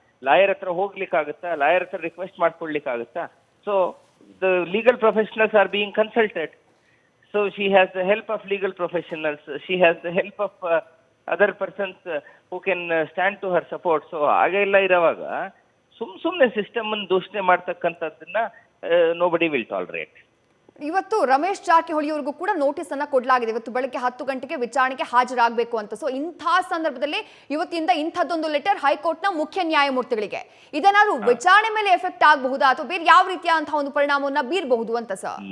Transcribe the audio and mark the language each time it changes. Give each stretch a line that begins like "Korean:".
Kannada: Lawyer ಹತ್ರ ಹೋಗ್ಲಿಕ್ಕಾಗತ್ತಾ? Lawyer ಹತ್ರ request ಮಾಡ್ಕೊಳ್ಲಿಕ್ಕಾಗತ್ತಾ?
English: So the legal professionals are being consulted. So she has the help of legal professionals. She has the help of other persons who can stand to her support.
Kannada: So ಹಾಗೆಲ್ಲ ಇರುವಾಗ ಸುಮ್ಮನೆ system ಅನ್ನು ದೂಷಣೆ ಮಾಡ್ತಕ್ಕಂಥದ್ದನ್ನ
English: nobody will tolerate.
Kannada: ಇವತ್ತು ರಮೇಶ್ ಜಾರಕಿಹೊಳಿ ಅವರಿಗೂ ಕೂಡ notice ಅನ್ನ ಕೊಡಲಾಗಿದೆ. ಇವತ್ತು ಬೆಳಗ್ಗೆ 10 ಗಂಟೆಗೆ ವಿಚಾರಣೆಗೆ ಹಾಜರಾಗಬೇಕು ಅಂತ. ಸೊ ಇಂಥ ಸಂದರ್ಭದಲ್ಲಿ ಇವತ್ತಿಂದ ಇಂಥದ್ದೊಂದು ಲೆಟರ್ ಹೈಕೋರ್ಟ್ನ ಮುಖ್ಯ ನ್ಯಾಯಮೂರ್ತಿಗಳಿಗೆ, ಇದೇನಾದ್ರೂ ವಿಚಾರಣೆ ಮೇಲೆ ಎಫೆಕ್ಟ್ ಆಗಬಹುದಾ ಅಥವಾ ಬೇರೆ ಯಾವ ರೀತಿಯಾದಂತಹ ಒಂದು ಪರಿಣಾಮವನ್ನ ಬೀರಬಹುದು ಅಂತ ಸರ್?